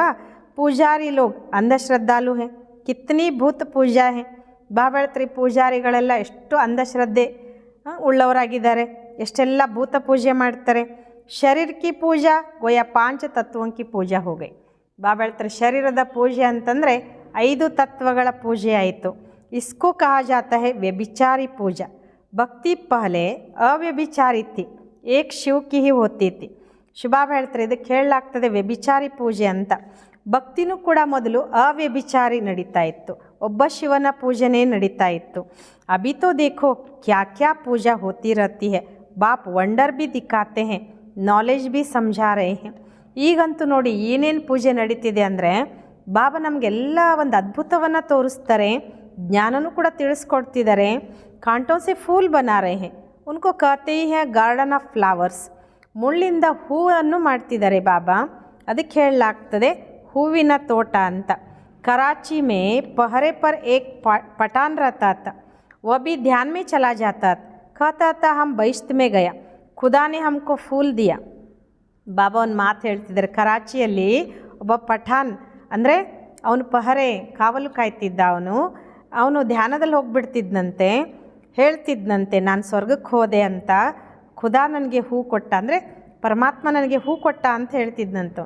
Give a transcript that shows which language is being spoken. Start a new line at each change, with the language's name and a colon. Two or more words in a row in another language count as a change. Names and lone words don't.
Hindi: पुजारी लोग अंधश्रद्धालु हैं, कितनी भूत पूजा है.
Kannada: ಬಾಬಾ ಹೇಳ್ತಾರೆ ಪೂಜಾರಿಗಳೆಲ್ಲ ಎಷ್ಟು ಅಂಧಶ್ರದ್ಧೆ ಉಳ್ಳವರಾಗಿದ್ದಾರೆ, ಎಷ್ಟೆಲ್ಲ ಭೂತ ಪೂಜೆ ಮಾಡ್ತಾರೆ.
Hindi: शरीर की पूजा गोया पांच तत्वों की पूजा हो गई.
Kannada: ಬಾಬಾ ಹೇಳ್ತಾರೆ ಶರೀರದ ಪೂಜೆ ಅಂತಂದರೆ 5 ತತ್ವಗಳ ಪೂಜೆ ಆಯಿತು.
Hindi: इसको कहा जाता है व्यभिचारी पूजा. भक्ति पहले अव्यभिचारी थी, एक शिव की ही होती थी.
Kannada: ಶುಭಾಬ ಹೇಳ್ತಾರೆ ಇದಕ್ಕೆ ಹೇಳಲಾಗ್ತದೆ ವ್ಯಭಿಚಾರಿ ಪೂಜೆ ಅಂತ. ಭಕ್ತಿನೂ ಕೂಡ ಮೊದಲು ಅವ್ಯಭಿಚಾರಿ ನಡೀತಾ ಇತ್ತು, ಒಬ್ಬ ಶಿವನ ಪೂಜೆನೇ ನಡೀತಾ ಇತ್ತು.
Hindi: अभी तो देखो क्या क्या पूजा होती रहती है, बाप वंडर भी दिखाते हैं, नॉलेज भी समझा रहे हैं.
Kannada: ಈಗಂತೂ ನೋಡಿ ಏನೇನು ಪೂಜೆ ನಡೀತಿದೆ ಅಂದರೆ ಬಾಬಾ ನಮಗೆಲ್ಲ ಒಂದು ಅದ್ಭುತವನ್ನು ತೋರಿಸ್ತಾರೆ, ಜ್ಞಾನನೂ ಕೂಡ ತಿಳಿಸ್ಕೊಡ್ತಿದ್ದಾರೆ.
Hindi: कांटों से फूल बना रहे हैं, उनको कहते ही हैं
English: garden of flowers.
Kannada: ಮುಳ್ಳಿಂದ ಹೂವನ್ನು ಮಾಡ್ತಿದ್ದಾರೆ ಬಾಬಾ, ಅದಕ್ಕೆ ಹೇಳಲಾಗ್ತದೆ ಹೂವಿನ ತೋಟ ಅಂತ.
Hindi: कराची में पहरे पर एक पठान रहता था, वह भी ध्यान में चला जाता था. कहता था हम बहिश्त में गया, खुदा ने हमको फूल दिया.
Kannada: ಬಾಬಾ ಒಂದು ಮಾತು ಹೇಳ್ತಿದ್ದಾರೆ, ಕರಾಚಿಯಲ್ಲಿ ಒಬ್ಬ ಪಠಾನ್ ಅಂದರೆ ಅವನು ಪಹರೆ ಕಾವಲು ಕಾಯ್ತಿದ್ದ, ಅವನು ಧ್ಯಾನದಲ್ಲಿ ಹೋಗ್ಬಿಡ್ತಿದ್ದಂತೆ, ಹೇಳ್ತಿದ್ದಂತೆ ನಾನು ಸ್ವರ್ಗಕ್ಕೆ ಹೋದೆ ಅಂತ, ಖುದಾ ನನಗೆ ಹೂ ಕೊಟ್ಟ ಅಂದರೆ ಪರಮಾತ್ಮ ನನಗೆ ಹೂ ಕೊಟ್ಟ ಅಂತ ಹೇಳ್ತಿದ್ದಂತೆ.